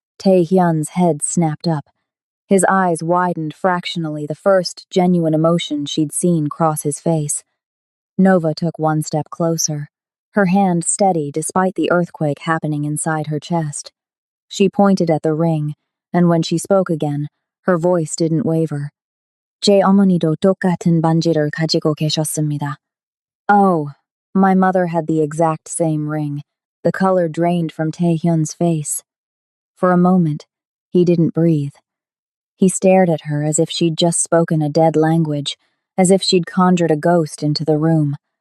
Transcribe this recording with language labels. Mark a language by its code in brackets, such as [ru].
[en] Taehyun's head snapped up. His eyes widened fractionally, the first genuine emotion she'd seen cross his face. Nova took one step closer, her hand steady despite the earthquake happening inside her chest. She pointed at the ring, and when she spoke again, her voice didn't waver. [ko] "제 어머니도 똑같은 반지를 가지고 계셨습니다." [en] Oh, my mother had the exact same ring. The color drained from Taehyun's face. For a moment, he didn't breathe. He stared at her as if she'd just spoken a dead language, as if she'd conjured a ghost into the room.